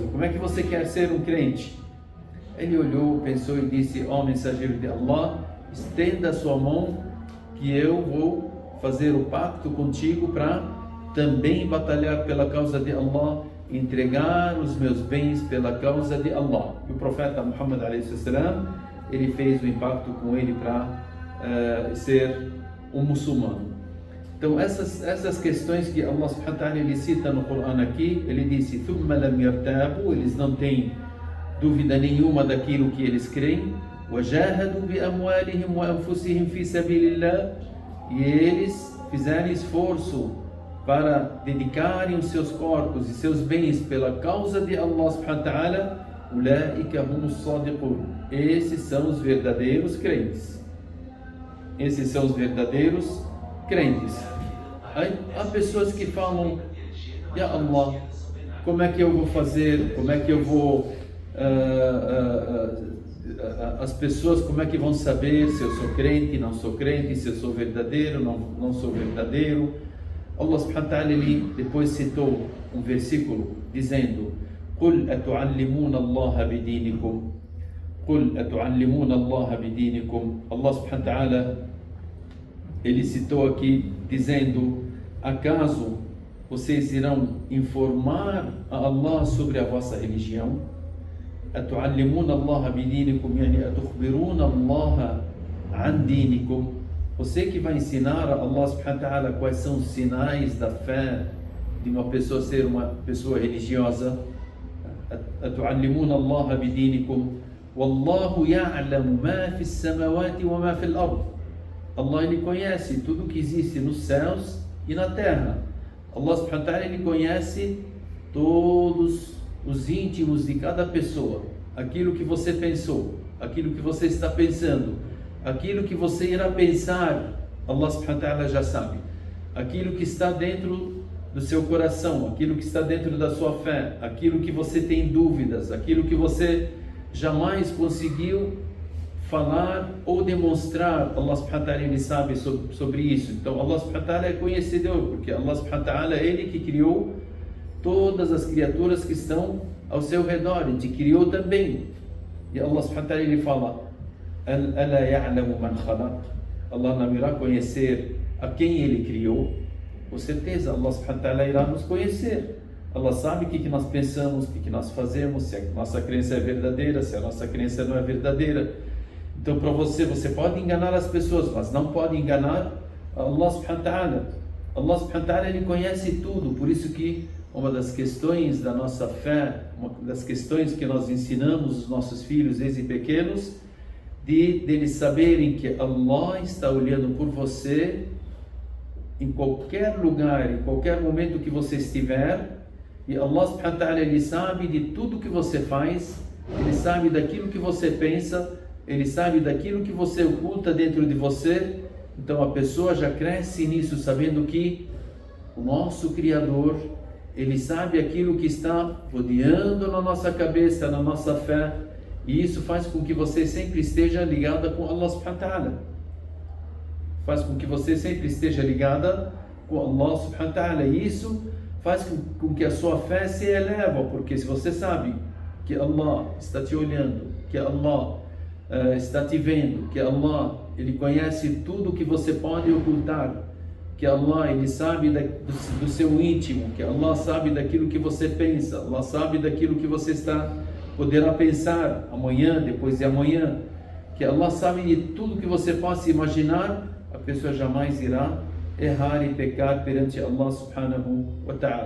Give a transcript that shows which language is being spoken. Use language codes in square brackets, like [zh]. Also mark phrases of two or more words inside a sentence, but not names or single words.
[pt] Como é que você quer ser um crente? Ele olhou, pensou e disse: ó mensageiro de Allah, estenda a sua mão que eu vou fazer o pacto contigo para também batalhar pela causa de Allah, entregar os meus bens pela causa de Allah. E o profeta Muhammad a.s. ele fez o pacto com ele para ser um muçulmano. Então essas questões que Allah [ar] سبحانه وتعالى [pt] ele cita no Corão aqui, ele disse: [ar] ثُمَّ لَمْ يَرْتَابُوا, [pt] eles não têm dúvida nenhuma daquilo que eles creem, [ar] وَجَاهَدُوا بِأَمْوَالِهِمْ وَأَنفُسِهِمْ فِي سَبِيلِ اللَّهِ, [pt] e eles fizeram esforço para dedicarem os seus corpos e seus bens pela causa de Allah [ar] سبحانه وتعالى, أُولَٰئِكَ هُمُ الصَّادِقُونَ, [pt] esses são os verdadeiros crentes. Esses são os verdadeiros crentes. Há pessoas que falam: [ar] يا الله, [pt] como é que eu vou fazer? Como é que eu vou... as pessoas como é que vão saber se eu sou crente, não sou crente, se eu sou verdadeiro, não sou verdadeiro? Allah [ar] سبحانه وتعالى [pt] ele depois citou um versículo dizendo: [ar] قُلْ أَتُعَلِّمُونَ اللَّهَ بِدِينِكُمْ قُلْ أَتُعَلِّمُونَ اللَّهَ بِدِينِكُمْ. [pt] Allah [ar] سبحانه وتعالى [pt] ele citou aqui dizendo: acaso vocês irão informar a Allah sobre a vossa religião? [ar] أتعلمون الله بدينكم يعني أتخبرون الله عن دينكم. [pt] Você que vai ensinar a Allah [ar] سبحانه وتعالى [pt] quais são os sinais da fé de uma pessoa ser uma pessoa religiosa. [ar] أتعلمون الله بدينكم والله يعلم ما في السماوات وما في الأرض. [pt] Allah ele conhece tudo que existe nos céus e na terra. Allah [ar] سبحانه وتعالى [pt] ele conhece todos os íntimos de cada pessoa, aquilo que você pensou, aquilo que você está pensando, aquilo que você irá pensar, Allah [ar] سبحانه وتعالى [pt] já sabe. Aquilo que está dentro do seu coração, aquilo que está dentro da sua fé, aquilo que você tem dúvidas, aquilo que você jamais conseguiu falar ou demonstrar, Allah [ar] سبحانه وتعالى [pt] ele sabe sobre isso. Então Allah [ar] سبحانه وتعالى [pt] é conhecedor, porque Allah [ar] سبحانه وتعالى [pt] é ele que criou todas as criaturas que estão ao seu redor, ele te criou também. E Allah [ar] سبحانه وتعالى [pt] ele fala: [ar] أَلَا يَعْلَمُ مَنْ خَلَقَ. [pt] Allah não irá conhecer a quem ele criou? Com certeza Allah [ar] سبحانه وتعالى [pt] irá nos conhecer. Allah sabe o que nós pensamos, o que nós fazemos, se a nossa crença é verdadeira, se a nossa crença não é verdadeira. Então para você pode enganar as pessoas, mas não pode enganar Allah [ar] سبحانه وتعالى. [pt] Allah [ar] سبحانه وتعالى [pt] ele conhece tudo, por isso que uma das questões da nossa fé, uma das questões que nós ensinamos os nossos filhos desde pequenos, deles saberem que Allah está olhando por você em qualquer lugar, em qualquer momento que você estiver, e Allah [ar] سبحانه وتعالى [pt] ele sabe de tudo que você faz, ele sabe daquilo que você pensa, ele sabe daquilo que você oculta dentro de você. Então a pessoa já cresce nisso, sabendo que o nosso Criador ele sabe aquilo que está rodeando na nossa cabeça, na nossa fé, e isso faz com que você sempre esteja ligada com Allah [ar] سبحانه وتعالى. [pt] Faz com que você sempre esteja ligada com Allah [ar] سبحانه وتعالى, [pt] e isso faz com que a sua fé se eleva, porque se você sabe que Allah está te olhando, que Allah está te vendo, que Allah ele conhece tudo que você pode ocultar, que Allah ele sabe do seu íntimo, que Allah sabe daquilo que você pensa, Allah sabe daquilo que você poderá pensar amanhã, depois de amanhã, que Allah sabe de tudo que você possa imaginar, a pessoa jamais irá errar e pecar perante Allah [ar] سبحانه وتعالى.